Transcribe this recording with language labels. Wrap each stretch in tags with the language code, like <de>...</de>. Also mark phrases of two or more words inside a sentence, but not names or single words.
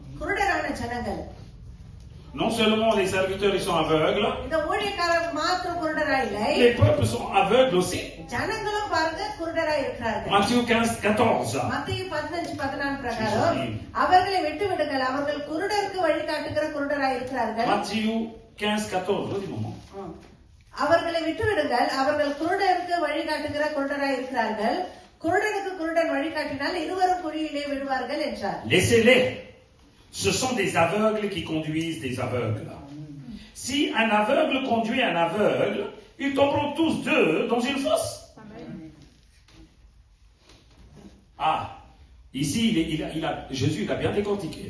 <fr>Non seulement les serviteurs ils sont aveugles, les peuples sont aveugles aussi. Matthieu 15:14. Matthieu 15:14.</fr> <ta>அவர்களை விட்டுவிடுங்கள், அவர்கள் குருடருக்கு வழிகாட்டுகிற குருடராய் இருக்கிறார்கள். குருடனுக்கு குருடன் வழிகாட்டினால் இருவரும் குழியிலே விழுவார்கள் என்றார்.</ta> <fr>Laissez-les. Ce sont des aveugles qui conduisent des aveugles. Si un aveugle conduit un aveugle, ils tomberont tous deux dans une fosse. Ah, ici, Jésus a bien décortiqué.</fr>